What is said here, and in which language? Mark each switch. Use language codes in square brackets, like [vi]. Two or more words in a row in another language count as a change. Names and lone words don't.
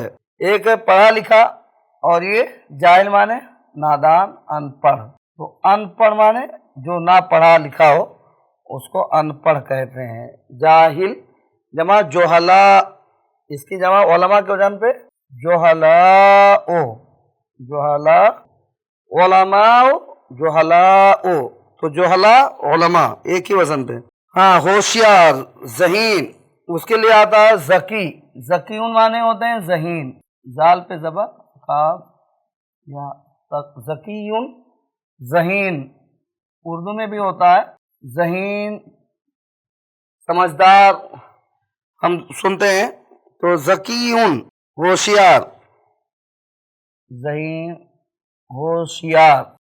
[ur] ایک ہے پڑھا لکھا، اور یہ جاہل معنی نادان، ان پڑھ. تو ان پڑھ معنی جو نہ پڑھا لکھا ہو، اس کو ان پڑھ کہتے ہیں. جاہل جمع جہلا، اس کی جمع علما کے وزن پہ [ar] جهلاء، جهلا، علماء جهلاء. [ur] تو [ar] جوہلا علماء [ur] ایک ہی وزن پہ. ہاں ہوشیار ذہین اس کے لیے آتا ہے ذکی. ذکیون معنی ہوتے ہیں ذہین، زال پہ زبر کاف یا تک، ذکیون ذہین. اردو میں بھی ہوتا ہے ذہین سمجھدار ہم سنتے ہیں تو ذکیون ہوشیار، ذہین ہوشیار.